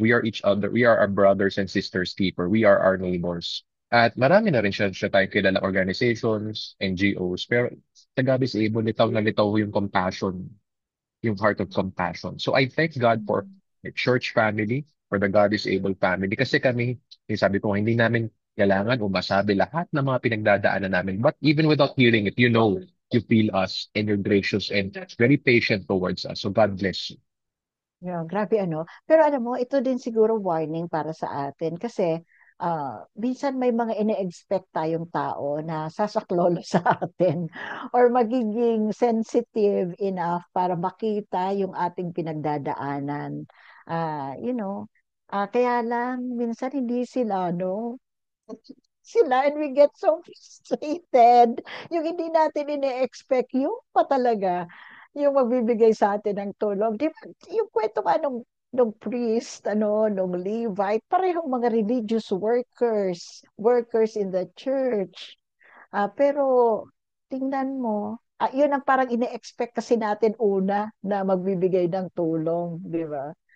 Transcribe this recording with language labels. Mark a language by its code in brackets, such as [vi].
[en] We are our brothers and sisters keeper. We are our neighbors. [tl] At marami na rin siya tayo kilala organizations, NGOs, pero sa God is Able, litaw na litaw yung compassion, yung heart of compassion. [en] So I thank God for the church family, for the God is Able family. [tl] Kasi kami, Yung sabi ko, hindi namin kailangan o masabi lahat ng mga pinagdadaanan namin. [en] But even without hearing it, you feel us and you're gracious and very patient towards us. So God bless you. [tl] Yeah, grabe ano. Pero alam mo, ito din siguro warning para sa atin kasi minsan may mga ine-expect tayong tao na sasaklolo sa atin or magiging sensitive enough para makita yung ating pinagdadaanan. Kaya lang minsan hindi sila, no? [en] Sila and we get so frustrated. [tl] Yung hindi natin ine-expect, yung pa talaga, yung magbibigay sa atin ng tulong. Di ba, yung kwento nga nung priest, nung Levite, parehong mga religious workers in the church. Pero tingnan mo, yun ang parang ine-expect kasi natin una na magbibigay ng tulong, di ba?